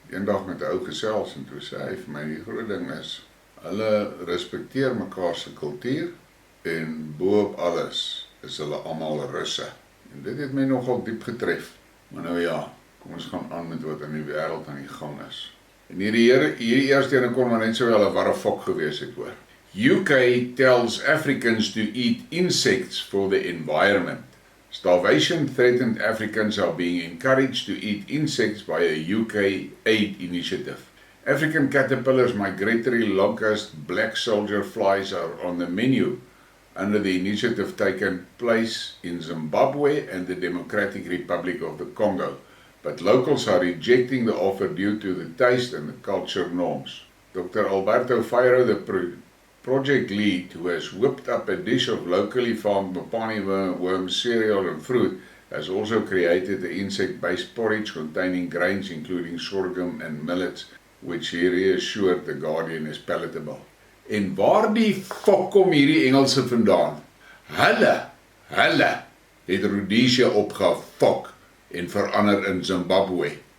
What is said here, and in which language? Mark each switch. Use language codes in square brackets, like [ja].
[af] Eendag met 'n ou gesels en toe sê hy vir my die groot ding is hulle respekteer mekaar se kultuur en bo-op alles is hulle almal Russe. En dit het my nogal diep getref. Maar nou ja, kom ons gaan aan met wat in die wêreld aan die gang is. En hierdie eerste ene kon maar net so wel 'n warre fok gewees het hoor. [en] UK tells Africans to eat insects for the environment. Starvation threatened Africans are being encouraged to eat insects by a UK aid initiative. African caterpillars, migratory locust, black soldier flies are on the menu under the initiative taken place in Zimbabwe and the Democratic Republic of the Congo. But locals are rejecting the offer due to the taste and the culture norms. Dr. Alberto Feiro, the project lead, who has whipped up a dish of locally farmed mopani worm cereal and fruit, has also created the insect-based porridge containing grains including sorghum and millets, which he reassured the Guardian is palatable. [af] En waar die fok kom hierdie Engelse vandaan? Hulle het Rhodesia opgefok en verander in Zimbabwe.